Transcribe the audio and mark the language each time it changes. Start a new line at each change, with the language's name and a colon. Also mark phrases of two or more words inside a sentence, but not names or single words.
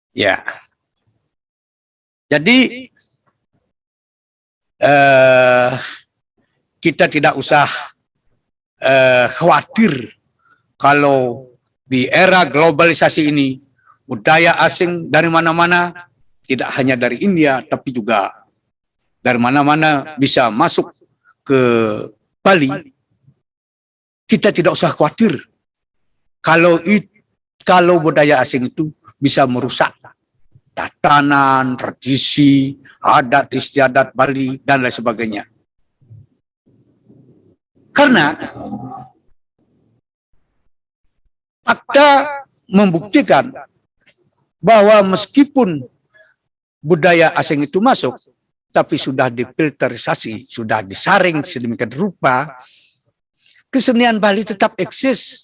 Indonesian: Ya, jadi kita tidak usah khawatir kalau di era globalisasi ini budaya asing dari mana-mana, tidak hanya dari India, tapi juga dari mana-mana bisa masuk ke Bali. Kita tidak usah khawatir kalau budaya asing itu bisa merusak tatanan, tradisi, adat istiadat Bali, dan lain sebagainya. Karena fakta membuktikan bahwa meskipun budaya asing itu masuk, tapi sudah difilterisasi, sudah disaring sedemikian rupa, kesenian Bali tetap eksis.